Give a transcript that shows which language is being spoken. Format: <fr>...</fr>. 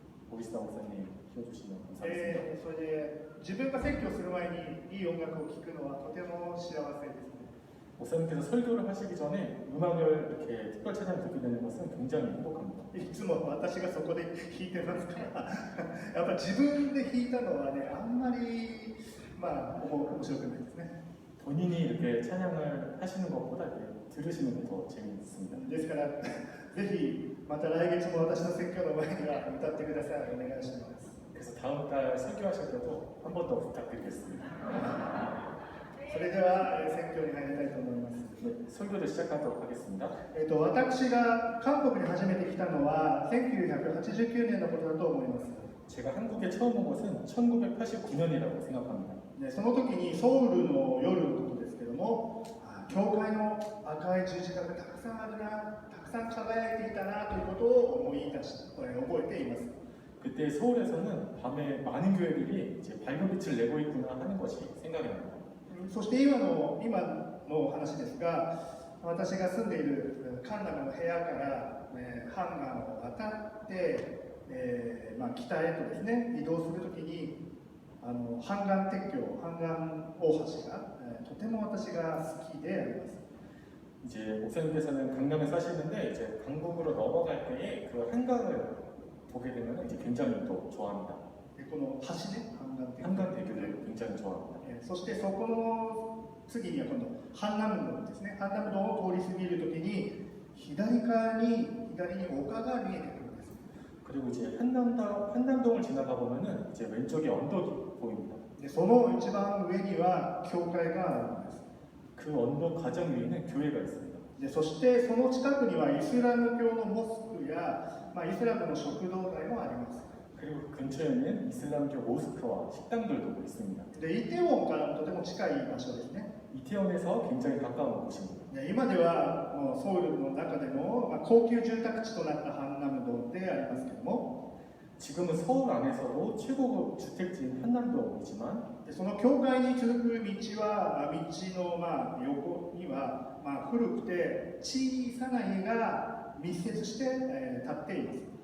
<ko>보리스타 목사님 키워주시면 감사하겠습니다.</ko> <ja>それで自分が説教する前にいい音楽を聴くのはとても幸せですね。</ja> <ko>목사님께서 설교를 하시기 전에 음악을 이렇게 특별 찬양 듣게 되는 것은 굉장히 행복합니다.</ko> <ja>いつも私がそこで弾いてますからやっぱ自分で弾いたのはね、あんまり面白くないですね。</ja> <ko>본인이 이렇게 찬양을 하시는 것보다 이렇게 들으시는 게 더 재미있습니다.</ko> <ja>ですからぜひまた来月も私の説教の前には歌ってください。お願いします。</ja> <ko>그래서 다음 달 설교하실 때도 한 번 더 부탁드리겠습니다.</ko> <ja>それでは説教に入りたいと思います。</ja> <ko>네, 설교를 시작하도록 하겠습니다.</ko> <ja>私が韓国に初めて来たのは1989年のことだと思います。</ja> <ko>제가 한국에 처음 온 것은 1989년이라고 생각합니다.</ko> <ja>その時にソウルの夜のことですけども、教会の赤い十字架がたくさんあるな、たくさん輝いていたなということを覚えています。</ja> <ko>그때 서울에서는 밤에 많은 교회들이 이제 밝은 빛을 내고 있구나 하는 것이 생각이 납니다.</ko> <ja>そして今の話ですが、私が住んでいるカンナムの部屋から、ハンガンを渡って、北へとですね移動するときにハンガン鉄橋、ハンガン大橋が、とても私が好きであります。</ja> <ko>이제 목사님께서는 강남에 사시는데 이제 강북으로 넘어갈 때에 그 한강을 보게 되면 이제 굉장히 또 좋아합니다.</ko> <ja>この橋ね、</ja> <ko>한강대교를 굉장히 좋아합니다.</ko> <ja>そしてそこの次には今度ハンナムドですね。ハンナムドを通り過ぎるときに左に丘が見えてくるんです。</ja> <ko>그리고 이제 한남동을 지나가 보면은 이제 왼쪽에 언덕이 보입니다.</ko> <ja>でその一番上には教会があるんです。</ja> <ko>그 언덕 가장 위에는 교회가 있습니다.</ko> <ja>でそしてその近くにはイスラム教のモスクや、イスラムの食堂街もあります。</ja> <ko>그리고 그 근처에는 이슬람교 모스크와 식당들도 있습니다.</ko> <ja>でイテウォンからとても近い場所ですね。</ja> <ko>이태원에서 굉장히 가까운 곳입니다.</ko> <ja>今ではもうソウルの中でも、高級住宅地となったハンナムドでありますけども、</ja> <ko>지금은 서울 안에서도 최고급 주택지인 한남동이지만</ko> <ja>でその教会に続く道は道の横には古くて小さな家が密接して、建っています。</ja>